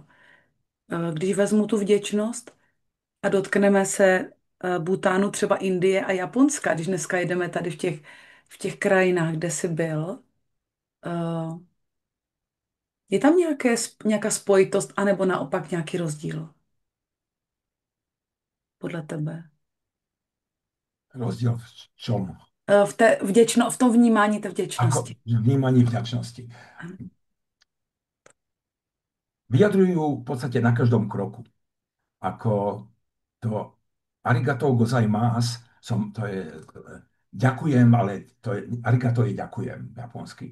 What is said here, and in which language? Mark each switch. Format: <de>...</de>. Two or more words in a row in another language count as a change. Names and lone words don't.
<cs>Když vezmu tu vděčnost a dotkneme se Bhutánu, třeba Indie a Japonska, když dneska jedeme tady v těch krajinách, kde jsi byl, eh, je tam nějaká spojitost, anebo naopak nějaký rozdíl podle tebe?</cs> <sk>Rozdiel v čom?</sk> <cs>V tom vnímání té</cs> <sk>Ako</sk> <cs>vděčnosti.</cs> <sk>vnímaní vďačnosti.</sk> <cs>Ano.</cs> <sk>Vyjadrujú v podstate na každom kroku. Ako to</sk> <ja>ありがとうございます,</ja> <sk>to je ďakujem, ale to je, arigato je ďakujem japonsky.</sk>